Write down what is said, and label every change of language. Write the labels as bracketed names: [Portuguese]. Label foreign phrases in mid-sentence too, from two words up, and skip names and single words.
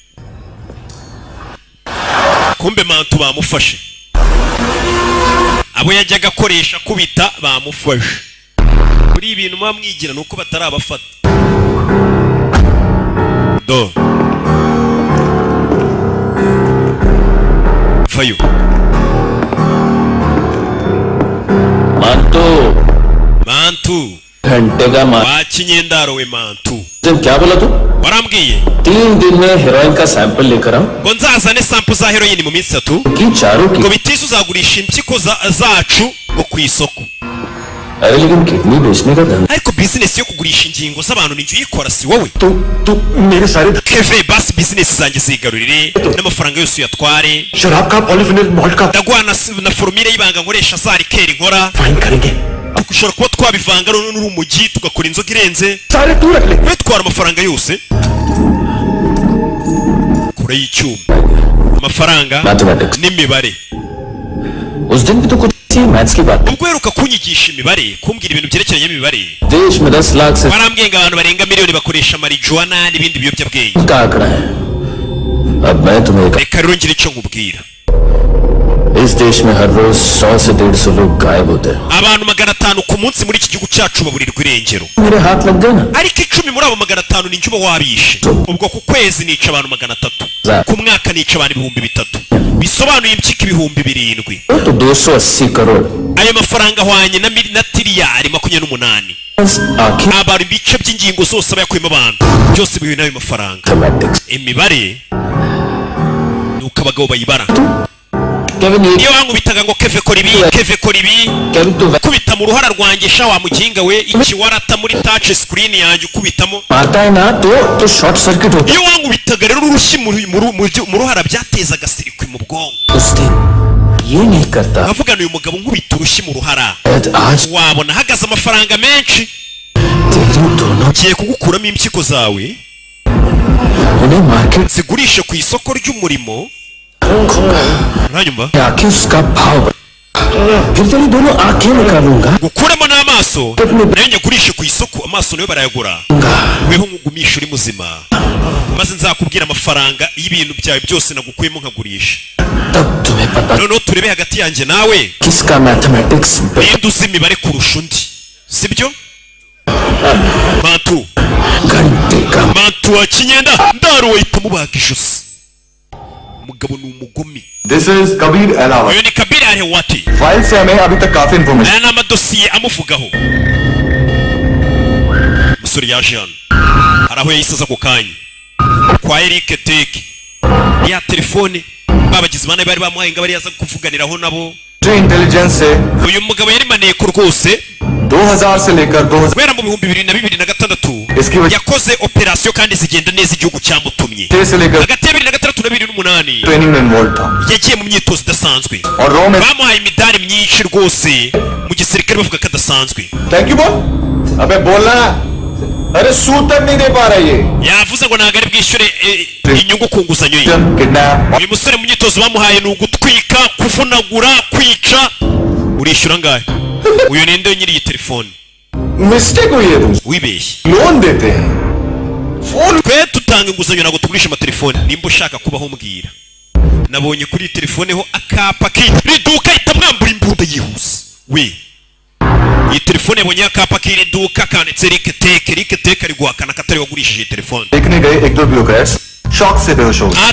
[Kinyarwanda] Kumbe mantu bamufashe, abo yajyaga akoresha kubita bamufashe. Kuri ibintu mwamwigira nuko batarabafata do fayo mantu [Hindi] घंटे का [Kinyarwanda] wakinyendaro we mantu. [Hindi] क्या बोला तू? [Kinyarwanda] warambwiye [Hindi] 3 दिन में हेरोइन का सैंपल लेकर आऊं [Kinyarwanda] ngo nzazane sample za heroin mu minsi 3 [Hindi] कि चारों की [Kinyarwanda] ngo bitise uzagurisha impyiko zacu ngo ku isoko. [Hindi] अरे लेकिन किडनी बेचने का धंधा [Kinyarwanda] ariko business yo kugurisha ingingo z'abantu ninjye uyikora si wowe. [Hindi] तू मेरे सारे [Kinyarwanda] Keve basi business zanjye zigarurire n'amafaranga yose uyatware. [Hindi] शराब का [English] polyphenol malt [Hindi] का [Kinyarwanda] ndaguha na formule y'ibanga nkoresha za rikeri nkora. [Hindi] फाइन करेंगे [Kinyarwanda] dushobora kuba twabivanga n'urumogi tugakora inzoga irenze. [Hindi] सारे तू रख ले [Kinyarwanda] twitwara amafaranga yose kure y'icyuma amafaranga Mathematics. n'imibare. [Hindi] उस दिन भी तो कुछ मैथ्स की बात [Kinyarwanda] ubwo heruka kunyigisha imibare kumbwira ibintu byerekeranye n'imibare [Hindi] देश में 10 लाख से [Kinyarwanda] barambwiye ngo abantu barenga miliyoni bakoresha marijuana n'ibindi biyobyabwenge. [Hindi] का आंकड़ा है. अब मैं तुम्हें [Kinyarwanda] reka rero ngire icyo nkubwira. [Hindi] इस देश में हर रोज 100 से 150 लोग गायब होते हैं. [Kinyarwanda] abantu 500 ku munsi muri iki gihugu cyacu baburirwa irengero, [Hindi] मेरे हाथ लग गए ना. [Kinyarwanda] ariko 10 muri abo 500 ni njuba wabishe. ubwo ku kwezi nica abantu 300, ku mwaka nica abantu 3,000, bisobanuye impyiko 7,000. [Hindi] तो 280 करोड़ [Kinyarwanda] ayo mafaranga ahwanye na tiriyari 28. [Hindi] आखिर [Kinyarwanda] abantu ibice by'ingingo zose bayakuyemo abantu byose bihuye n'ayo mafaranga. मैथमेटिक्स imibare nuko abagabo bayibara. केविन iyo wankubitaga ngo keve kora ibi keve kora ibi [Hindi] केविन तो [Kinyarwanda] kubita mu ruhara rwanjye sha wa muginga we iki warata muri [English] touch screen [Kinyarwanda] yanjye ukubitamo. [Hindi] आता है ना तो [English] short circuit [Hindi] होता [Kinyarwanda] iyo wankubitaga rero urushyi mu ruhara byatezaga sirikwi mu bwonko. [Hindi] उस दिन ये नहीं करता. [Kinyarwanda] avugana uyu mugabo nkubita urushyi mu ruhara [Hindi] आज [Kinyarwanda] wabona hagaze amafaranga menshi. [Hindi] तेरी दोनों [Kinyarwanda] ngiye kugukuramo impyiko zawe [Hindi] उन्हें मार्केट [Kinyarwanda] zigurishe ku isoko ry'umurimo. uranyumva? [Hindi] आके उसका भाव फिर तेरी दोनों आंखें निकालूंगा. [Kinyarwanda] gukuramo n'amaso nayo nyagurishe ku isoko, amaso nayo barayagura. weho nkugumisha uri muzima maze nzakubwira amafaranga y'ibintu byawe byose nagukuyemo nkagurisha. [Hindi] तब तुम्हें पता [Kinyarwanda] noneho turebe hagati yanjye nawe [Hindi] किसका मैथमेटिक्स [Kinyarwanda] ninde uzi imibare kurusha undi, sibyo? mantu [Hindi] घंटे का [Kinyarwanda] mantu wa kinyenda ndaro wahita mubaga ijosi. umugabo ni umugome. [English] This is Kabir Alawat. [Kinyarwanda] uyu ni Kabiri Alawat. [Hindi] फाइल से हमें अभी तक काफी इंफॉर्मेशन. [Kinyarwanda] aya ni amadosiye amuvugaho. umusore yaje hano hari aho yayisaza ako kanya kwa Eric Teke ya telefone babagize bane bari bamuhaye ngo bari yaza kuvuganiraho nabo. [Hindi] इंटेलिजेंस से [Kinyarwanda] uyu mugabo yari maneko rwose [Hindi] 2000 से लेकर 2000 [Kinyarwanda] kubera mu 2026 yakoze operasiyo kandi zigenda neza igihugu cyamutumye hagati ya 2006 na 2008 [Hindi] ट्रेनिंग में इन्वॉल्व था [Kinyarwanda] yagiye mu myitozo idasanzwe [Hindi] और रो में [Kinyarwanda] bamuhaye imidari myinshi rwose mu gisirikare bavuga ko adasanzwe [English] thank you [Hindi] बोल अबे बोलना अरे सूद तक नहीं दे पा रहा ये [Kinyarwanda] yavuze ngo ntabwo ari bwishyure inyungu ku nguzanyo ye किडनैप uyu musore mu myitozo bamuhaye ni ugutwika kuvunagura kwica urishyura angahe uyu ninde nyiri iyi telefone [Hindi] मिस्टेक हुई है तुम [Kinyarwanda] wibeshye [Hindi] लोन देते हैं फोन [Kinyarwanda] twe tutanga inguzanyo ntabwo tugurisha amatelefone nimba ushaka kubaho mbwira nabonye kuri iyi telefone ho akapa k'iri duka ihita mwambura imbunda yihuse we iyi telefone yabonye akapa k'iri duka kanditse riketeke ari guhakana katari wagurishije iyi telefone [Hindi] देखने गए एक दो ब्यूरोक्रेट्स शॉक से बेहोश हो गए